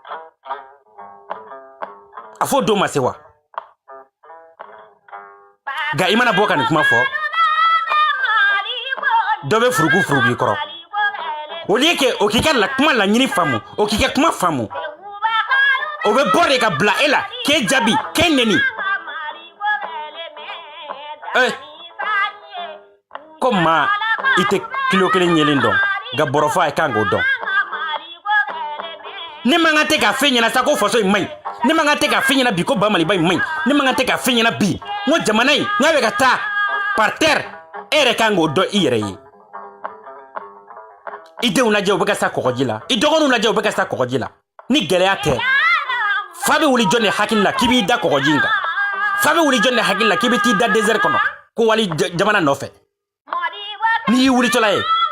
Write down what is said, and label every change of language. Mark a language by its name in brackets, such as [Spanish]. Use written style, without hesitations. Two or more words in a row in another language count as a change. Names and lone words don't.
[Bambara] a fɔ don ma se wa nka i mana bɔ ka nin kuma fɔ dɔ bɛ furugu i kɔrɔ [French] au lieu que [Bambara] o k'i ka kuma laɲini faamu o k'i ka kuma faamu o bɛ bɔ de ka bila e la k'e jaabi k'e neni ko maa i tɛ kilo kelen ɲɛlen dɔn nka bɔrɔfɔ a kan k'o dɔn ne man kan tɛ k'a fɛn ɲɛna sa ko faso in man ɲi ne man kan tɛ k'a fɛn ɲɛna bi ko Bamaliba in man ɲi ne man kan tɛ k'a fɛn ɲɛna bi n ko jamana in n'a bɛ ka taa [French] par terre [Bambara] e yɛrɛ kan k'o dɔn i yɛrɛ ye i denw lajɛ u bɛ ka sa kɔgɔji la i dɔgɔninw lajɛ u bɛ ka sa kɔgɔji la ni gɛlɛya tɛ fa bɛ wuli jɔn de hakili la k'i b'i da kɔgɔji in kan fa bɛ wuli jɔn de hakili la k'i bɛ t'i da désert kɔnɔ ko wali jamana nɔfɛ n'i y'i wulitɔla ye